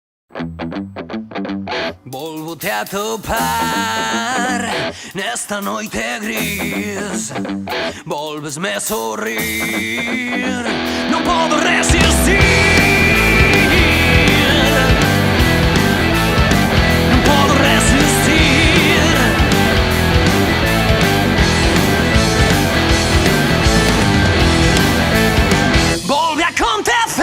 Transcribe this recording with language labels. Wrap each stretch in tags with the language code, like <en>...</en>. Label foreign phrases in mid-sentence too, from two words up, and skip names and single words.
<gl>Volvo-te a topar nesta noite gris. Volves-me a sorrir,</gl> <pt>não posso resistir. Não posso resistir.</pt> <gl>Volve a acontecer.</gl>